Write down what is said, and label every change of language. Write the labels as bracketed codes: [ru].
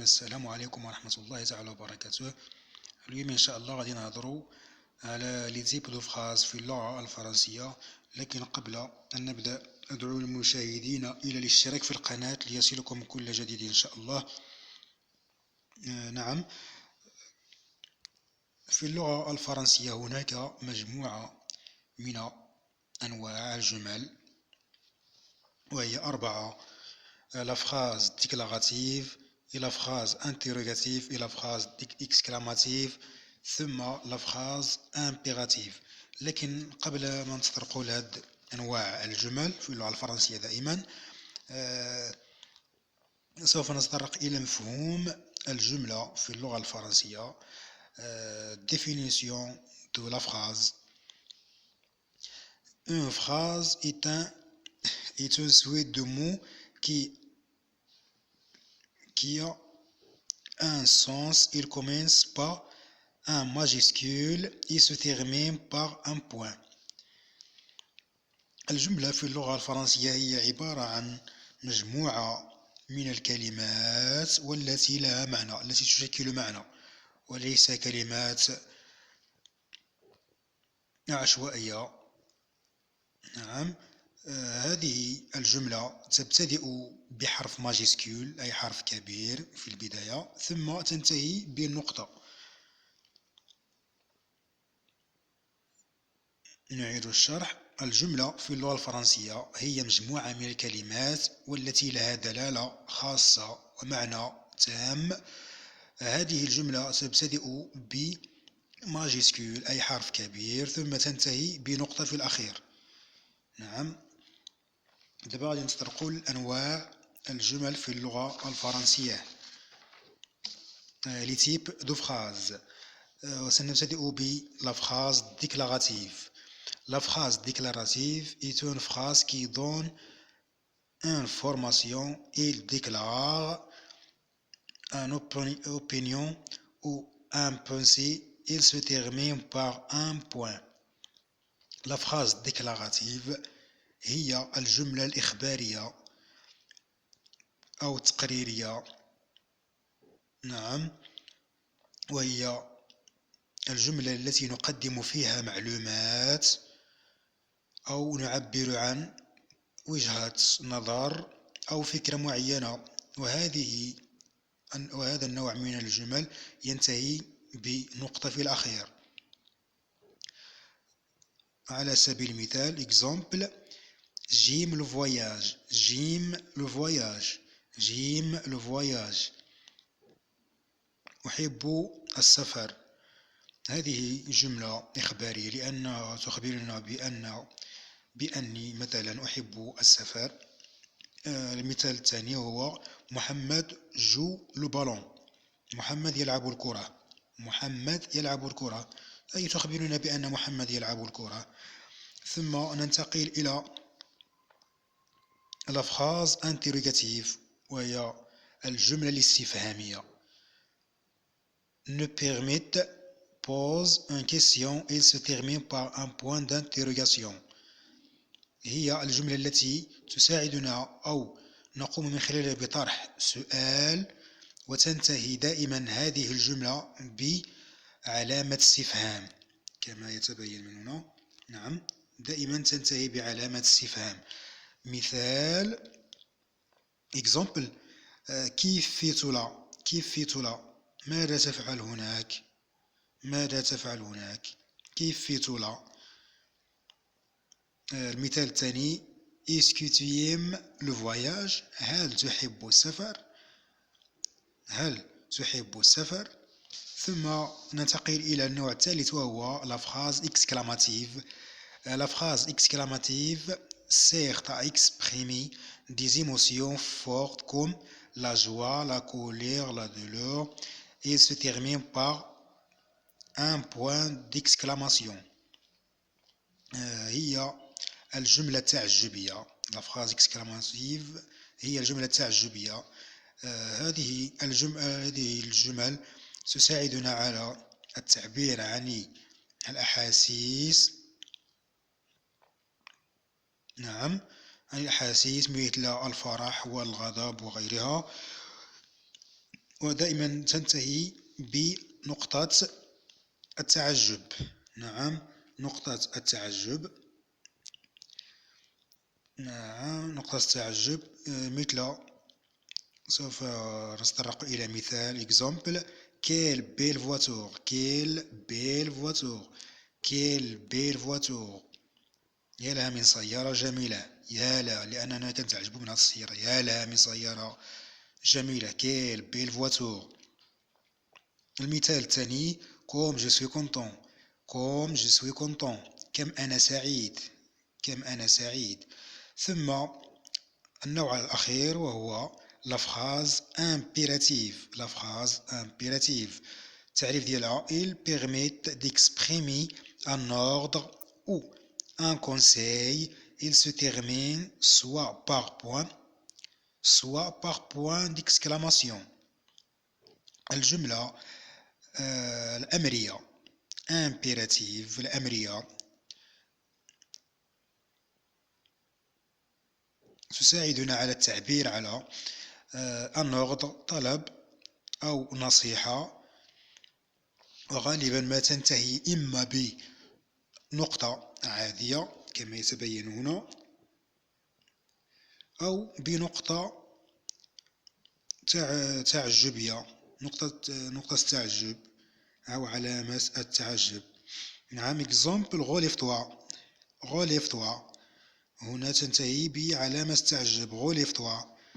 [ar] السلام عليكم ورحمة الله تعالى وبركاته. اليوم إن شاء الله غادي نهضروا على [fr] لي تيب دو فراز [ar] في اللغة الفرنسية، لكن قبل أن نبدأ أدعو المشاهدين إلى الاشتراك في القناة ليصلكم كل جديد إن شاء الله. نعم، في اللغة الفرنسية هناك مجموعة من أنواع الجمل، وهي 4: [fr] la phrase déclarative et la phrase interrogative et la phrase exclamative ثم la phrase impérative. [ar] لكن قبل ما نتطرقوا لهاد أنواع الجمل في اللغة الفرنسية دائما سوف نتطرق إلى مفهوم الجملة في اللغة الفرنسية. [fr] Définition de la phrase. Une phrase est un suite de mots qui a un sens. Il commence par un majuscule et se termine par un point. [ar] الجملة في اللغة الفرنسية هي عبارة عن مجموعة من الكلمات والتي لها معنى، التي تشكل معنى وليس كلمات عشوائية. نعم، هذه الجملة تبتدئ بحرف ماجيسكول أي حرف كبير في البداية، ثم تنتهي بالنقطة. نعيد الشرح. الجملة في اللغة الفرنسية هي مجموعة من الكلمات والتي لها دلالة خاصة ومعنى تام. هذه الجملة تبتدئ بماجيسكول أي حرف كبير ثم تنتهي بنقطة في الأخير. نعم، دابا غادي نتطرقوا لأنواع الجمل في اللغة الفرنسية. [fr] لي تيب دو فراز. [ar] وسنبتدئ بلا phrase déclarative. [fr] La phrase déclarative est une phrase qui donne une information. Il déclare une opinion ou un pensée. Il se termine par un point. [ar] La phrase déclarative هي الجملة الإخبارية أو التقريرية. نعم، وهي الجملة التي نقدم فيها معلومات أو نعبر عن وجهة نظر أو فكرة معينة، وهذا النوع من الجمل ينتهي بنقطة في الأخير. على سبيل المثال [fr] exemple: j'aime le voyage. j'aime le voyage. j'aime le voyage. [ar] أحب السفر. هذه جملة إخبارية لأنها تخبرنا بأني مثلا أحب السفر. المثال الثاني هو [fr] محمد جو لو بالون. [ar] محمد يلعب الكرة. محمد يلعب الكرة أي تخبرنا بأن محمد يلعب الكرة. ثم ننتقل إلى la phrase interrogative وهي الجملة الاستفهامية. [fr] ne permit pose une question et se termine par un point d'interrogation. [ar] هي الجملة التي تساعدنا أو نقوم من خلالها بطرح سؤال، وتنتهي دائما هذه الجملة بعلامة استفهام كما يتبين من هنا. نعم، دائما تنتهي بعلامة استفهام. مثال exemple: [fr] كيف في طلا. كيف في طلا، [ar] ماذا تفعل هناك. ماذا تفعل هناك. [fr] كيف في طلا. [ar] المثال الثاني [fr] est-ce que tu aimes le voyage. [ar] هل تحب السفر. هل تحب السفر. ثم ننتقل إلى النوع الثالث وهو la phrase exclamative. [fr] La phrase exclamative sert à exprimer des émotions fortes comme la joie, la colère, la douleur et se termine par un point d'exclamation. [ar] هي الجملة التعجبية. La phrase exclamative هي الجملة التعجبية. هذه الجمل تساعدنا على التعبير عن الأحاسيس. نعم، عن الأحاسيس مثل الفرح والغضب وغيرها. ودائما تنتهي بنقطة التعجب. نعم، نقطة التعجب. نعم، نقطة التعجب. مثل، سوف نتطرق إلى مثال example. [fr] Quelle belle voiture, quelle belle voiture, quelle belle voiture. [ar] يا لها من سيارة جميلة. يا لا، لأننا كنتعجبو من هاد السيارة. يا لها من سيارة جميلة. [fr] quelle belle voiture. [ar] المثال الثاني [fr] comme je suis content. comme je suis content. [ar] كم أنا سعيد. كم أنا سعيد. ثم النوع الأخير وهو la phrase impérative. [fr] la phrase impérative. [ar] التعريف ديالها [fr] il permet d'exprimer un ordre ou un conseil. Il se termine soit par point d'exclamation. [ar] الجملة الأمرية impérative. الأمرية تساعدنا على التعبير على un ordre، طلب أو نصيحة، وغالبا ما تنتهي إما بنقطة عادية كما يتبين هنا، أو بنقطة تعجبية، نقطة تعجب أو علامة التعجب. [fr] نعم example relève-toi. [ar] هنا تنتهي بعلامة التعجب relève-toi.